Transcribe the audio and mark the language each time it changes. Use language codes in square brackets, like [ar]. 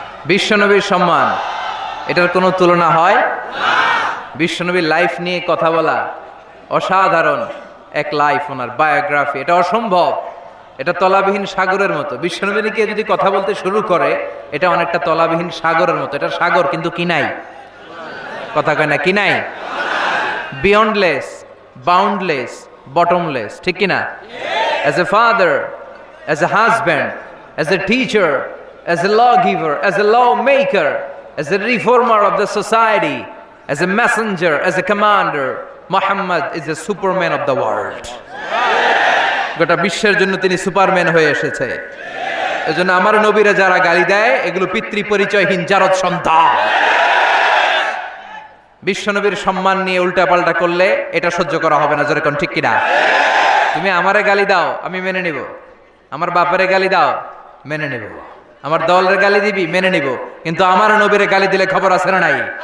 [bn] বিশ্বনবীর সম্মান, এটার কোনো তুলনা হয়? বিশ্বনবীর লাইফ নিয়ে কথা বলা অসাধারণ এক লাইফ, ওনার বায়োগ্রাফি, এটা অসম্ভব, এটা তলাবিহীন সাগরের মতো। বিশ্বনবীকে যদি কথা বলতে শুরু করে এটা অনেকটা তলাবিহীন সাগরের মতো। এটা সাগর কিন্তু কি নাই? কথা কয় না, কি নাই? [en] beyondless, boundless, bottomless, [bn] ঠিক কিনা? [en] As a father, as a husband, as a teacher, as a lawgiver, as a lawmaker, as a reformer of the society, as a messenger, as a commander, Muhammad is a superman of the world. [bn] গোটা বিশ্বের জন্য তিনি Superman হয়ে এসেছে। এজন্য আমার নবীরা যারা গালি দেয় এগুলো পিতৃ পরিচয়হীন জারদ সন্তান। বিশ্ব নবীর সম্মান নিয়ে উল্টাপাল্টা করলে এটা সহ্য করা হবে না, যেরকম ঠিক কিনা? তুমি আমারে গালি দাও আমি মেনে নিব, আমার বাপারে গালি দাও মেনে নিব, আমার দলের গালি দিবি মেনে নিব, কিন্তু আমার নবীর গালি দিলে খবর আছে না নাই?